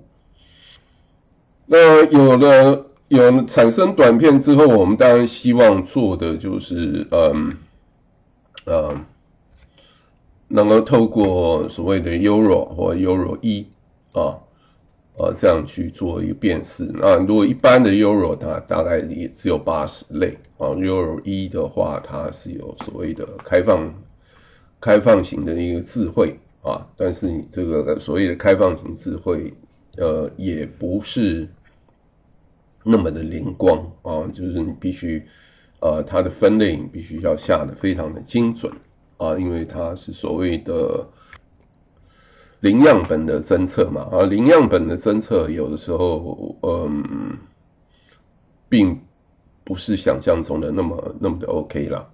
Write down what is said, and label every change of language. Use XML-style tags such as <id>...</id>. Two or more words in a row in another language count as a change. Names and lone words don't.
<zh>那有產生短片之後，我們當然希望做的就是能夠透過所謂的 Euro 或 Euro 1這樣去做一個辨識。那如果一般的 Euro 它大概也只有80類Euro 1的話，它是有所謂的開放型的一個智慧但是你這個所謂的開放型智慧也不是那麼的靈光就是你必須它的分類你必須要下得非常的精準因為它是所謂的零樣本的偵測嘛零樣本的偵測有的時候並不是想象中的那麼的 OK 啦。</zh>